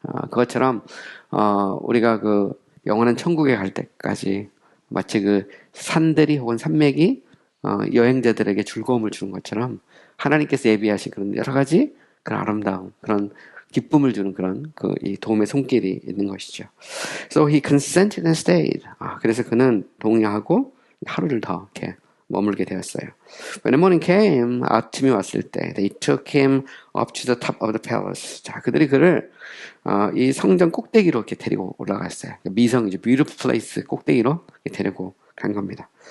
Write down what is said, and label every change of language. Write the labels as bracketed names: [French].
[Korean] 그것처럼 우리가 그 영원한 천국에 갈 때까지 마치 그 산들이 혹은 산맥이 여행자들에게 즐거움을 주는 것처럼 하나님께서 예비하신 그런 여러 가지 그런 아름다움, 그런 기쁨을 주는 그런 이 도움의 손길이 있는 것이죠. [English] So he consented and stayed. [Korean] 그래서 그는 동의하고 하루를 더 이렇게 머물게 되었어요. [English] When the morning came, [Korean] 아침이 왔을 때, [English] they took him up to the top of the palace. [Korean] 자, 그들이 그를 이 성전 꼭대기로 이렇게 데리고 올라갔어요. 미성이죠. [English] beautiful place [Korean] 꼭대기로 데리고 간 겁니다.